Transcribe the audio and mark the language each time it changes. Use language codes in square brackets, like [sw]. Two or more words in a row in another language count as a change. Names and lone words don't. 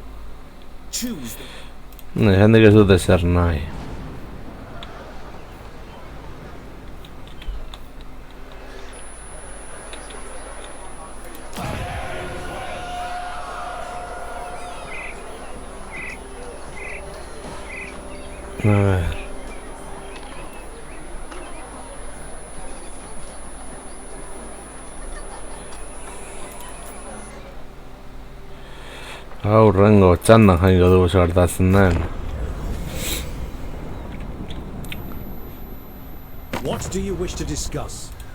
[en] Choose them. [eu] Hendrik ez dut ezer nahi. [es] A ver. [eu] Aurrengo txandan jaingo dugu gertatzen den. [en] What do you wish to discuss?